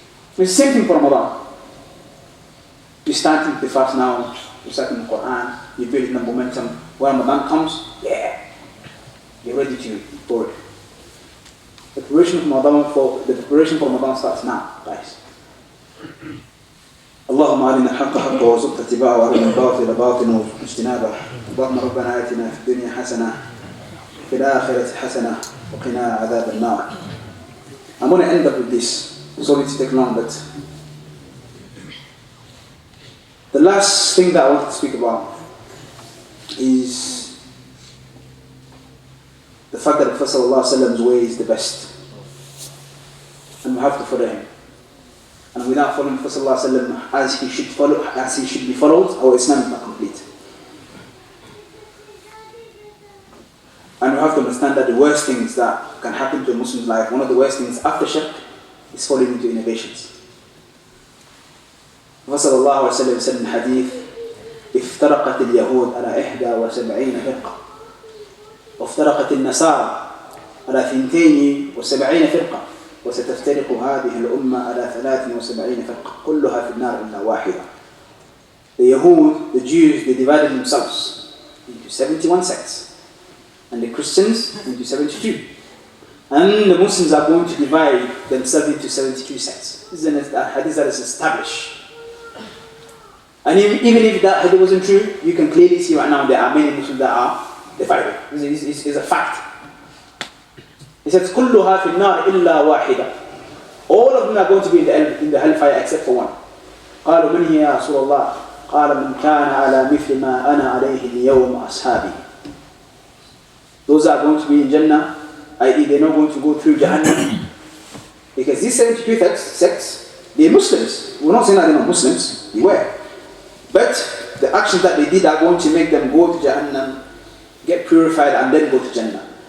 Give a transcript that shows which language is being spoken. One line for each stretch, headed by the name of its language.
English: It's the same thing for Ramadan. You're starting the fast now, you're starting the Quran, you're building the momentum. When Ramadan comes, you're ready for it. The preparation for Ramadan starts now, guys.
Arabic: اللهم أرنا الحق حقا وارزقنا اتباعه وأرنا الباطل باطلا وارزقنا اجتنابه اللهم ربنا آتنا في الدنيا حسنة في الآخرة حسنة وقنا عذاب النار.
English: I'm going to end up with this. Sorry to take long, but the last thing that I want to speak about is the fact that the Prophet ﷺ's way is the best, and we have to follow him. And without following the Prophet ﷺ as he should be followed, our Islam is not complete. And we have to understand that the worst things that can happen to a Muslim's life, one of the worst things after shirk, is falling into innovations. The Prophet ﷺ said in hadith,
Arabic: افترقت اليهود على 71 فرقة وافترقت النصارى على 72 فرقة وستفترق هذه الأمة على 73 فرقة كلها في النار إلا واحدة.
English: The Yahud, the Jews, they divided themselves into 71 sects, and the Christians into 72. And the Muslims are going to divide themselves into 72 sects. This is a hadith that is established. And even if that hadith wasn't true, you can clearly see right now there are many Muslims that are divided. This is a fact. He said,
Arabic: كلها في النار إلا واحدة.
English: All of them are going to be in the hellfire except for one.
Arabic: قالوا من هي يا رسول الله؟ قال من كان على مثل ما أنا عليه اليوم أصحابي.
English: Those are going to be in Jannah, i.e. they're not going to go through Jahannam. Because these 72 sects, they're Muslims. We're not saying that they're not Muslims, they were. But the actions that they did are going to make them go to Jahannam, get purified, and then go to Jannah.